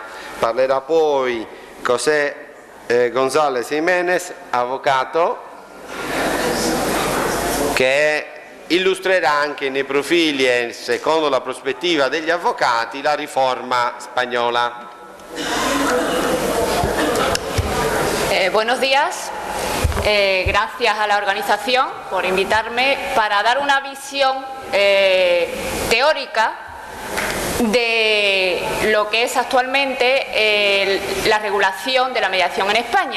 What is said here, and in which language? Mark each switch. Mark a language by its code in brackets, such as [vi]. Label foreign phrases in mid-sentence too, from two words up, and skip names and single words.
[it] Parlerà poi José González Jiménez, avvocato, che illustrerà anche nei profili e secondo la prospettiva degli avvocati la riforma spagnola. [es] Buenos días. Gracias a la organización por invitarme para dar una visión teórica de lo que es actualmente la regulación de la mediación en España.